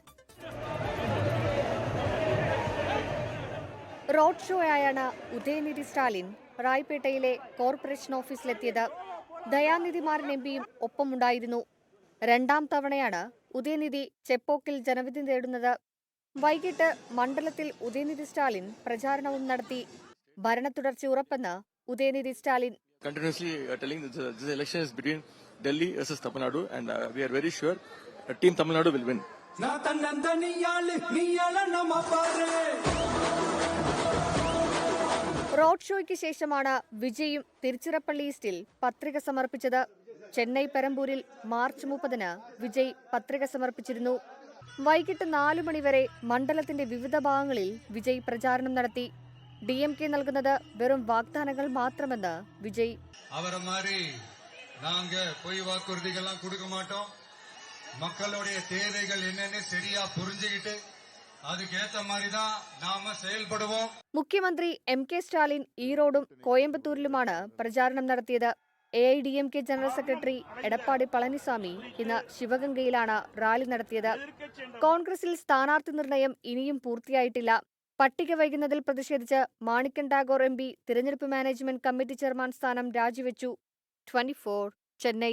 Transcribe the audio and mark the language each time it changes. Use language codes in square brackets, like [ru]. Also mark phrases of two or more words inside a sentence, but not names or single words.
[ml] റോഡ് ഷോയായാണ് ഉദയനിധി സ്റ്റാലിൻ റായ്പേട്ടയിലെ കോർപ്പറേഷൻ ഓഫീസിലെത്തിയത്. ദയാനിധിമാരൻ MPയും ഒപ്പമുണ്ടായിരുന്നു. 2ാം തവണയാണ് ഉദയനിധി ചെപ്പോക്കിൽ ജനവിധി തേടുന്നത്. വൈകിട്ട് മണ്ഡലത്തിൽ ഉദയനിധി സ്റ്റാലിൻ പ്രചാരണവും നടത്തി. ഭരണത്തുടർച്ച ഉറപ്പെന്ന് ഉദയനിധി സ്റ്റാലിൻ. [en] Continuously telling this election is between Delhi versus Tamil Nadu and we are very sure Team Tamil Nadu will win. [ml] റോഡ് ഷോയ്ക്ക് ശേഷമാണ് വിജയും തിരുച്ചിറപ്പള്ളി ഈസ്റ്റിൽ പത്രിക സമർപ്പിച്ചത്. ചെന്നൈ പെരമ്പൂരിൽ മാർച്ച് 30-ന് വിജയ് പത്രിക സമർപ്പിച്ചിരുന്നു. വൈകിട്ട് 4 മണിവരെ മണ്ഡലത്തിന്റെ വിവിധ ഭാഗങ്ങളിൽ വിജയ് പ്രചാരണം നടത്തി. DMK നൽകുന്നത് വെറും വാഗ്ദാനങ്ങൾ മാത്രമെന്ന് വിജയ്. [ta] மக்களுடைய தேவைகள் என்னன்னு சரியா புரிஞ்சுக்கிட்டு அதுக்கேற்ற மாதிரி தான் நாம செயல்படுவோம். [ml] മുഖ്യമന്ത്രി MK സ്റ്റാലിൻ ഈറോഡും കോയമ്പത്തൂരിലുമാണ് പ്രചാരണം നടത്തിയത്. AIADMK [en] general secretary [ml] എടപ്പാടി പളനിസ്വാമി ഇന്ന് ശിവഗംഗയിലാണ് റാലി നടത്തിയത്. കോൺഗ്രസിൽ സ്ഥാനാർത്ഥി നിർണയം ഇനിയും പൂർത്തിയായിട്ടില്ല. പട്ടിക വൈകുന്നതിൽ പ്രതിഷേധിച്ച് മാണിക്കൻ ടാഗോർ MP തിരഞ്ഞെടുപ്പ് [en] management committee chairman [ml] സ്ഥാനം രാജിവെച്ചു.